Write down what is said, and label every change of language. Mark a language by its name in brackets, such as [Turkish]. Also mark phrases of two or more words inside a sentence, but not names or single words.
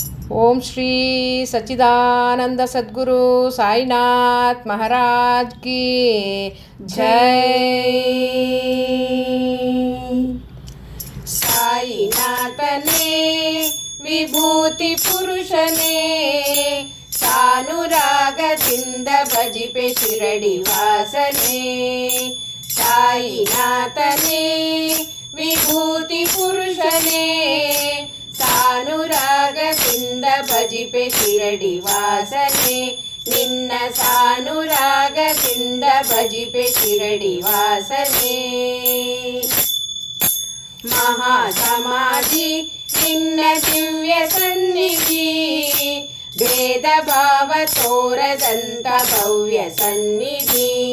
[Hindi] ओम श्री सच्चिदानंद सद्गुरु साईनाथ महाराज की जय। [Kannada] ಸಾಯಿನಾಥನೆ ವಿಭೂತಿ ಪುರುಷನೆ ಸಾನುರಾಗದಿಂದ ಭಜಿಪೆ ಶಿರಡಿ ವಾಸನೆ। ಸಾಯಿನಾಥನೆ ವಿಭೂತಿ ಪುರುಷನೆ ಸಾನುರಾಗದಿಂದ ಭಜಿಪೆ ಶಿರಡಿ ವಾಸನೆ। ನಿನ್ನ ಸಾನುರಾಗದಿಂದ ಭಜಿಪೆ ಶಿರಡಿ ವಾಸನೆ। ಮಹಾಸಮಾಧಿ ನಿನ್ನ ದಿವ್ಯ ಸನ್ನಿಧಿ ಭೇದ ಭಾವ ತೋರದಂತ ಭವ್ಯ ಸನ್ನಿಧಿ।